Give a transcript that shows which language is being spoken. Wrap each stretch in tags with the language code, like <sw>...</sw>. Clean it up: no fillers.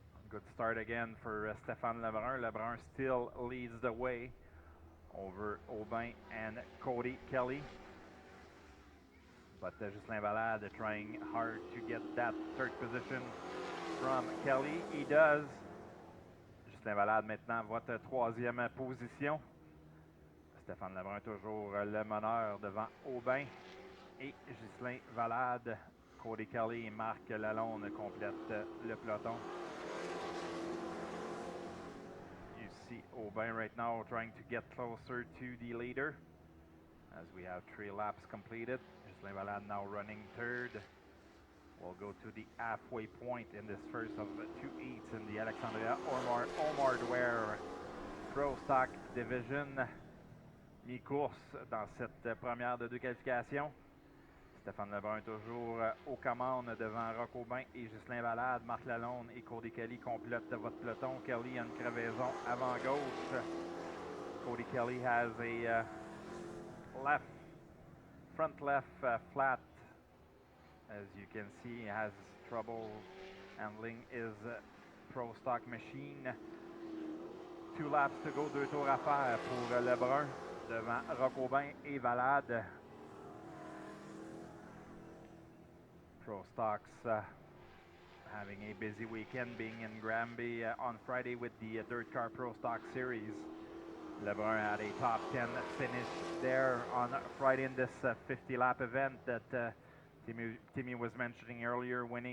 <en>Good start again for Stéphane Lebrun. Lebrun still leads the way over Aubin and Cody Kelly. But Ghislain Valade trying hard to get that third position from Kelly. He does.</en> <fr>Ghislain Valade maintenant votre troisième position. Stéphane Lebrun toujours le meneur devant Aubin et Ghislain Valade. Cody Kelly et Marc Lalonde complètent le peloton.</fr> <en>You see Aubin right now trying to get closer to the leader, as we have 3 laps completed. Ghislain Valade now running third. We'll go to the halfway point in this first of 2 heats in the Alexandria Omar Dwyer Pro Stock Division.</en> <fr>Mi-course dans cette première de 2 qualifications. Stéphane Lebrun toujours aux commandes devant Roch Aubin et Ghislain Valade. Marc Lalonde et Cody Kelly complètent votre peloton. Kelly a une crevaison avant gauche.</fr> <en>Cody Kelly has a front left flat. As you can see, he has trouble handling his Pro Stock machine. 2 laps to go,</en> <fr>2 tours à faire pour Lebrun devant Roch Aubin et Valade.</fr> <en>Pro Stocks having a busy weekend, being in Granby on Friday with the Dirt Car Pro Stock Series. Lebrun had a top 10 finish there on Friday in this 50-lap event that Timmy was mentioning earlier.</en>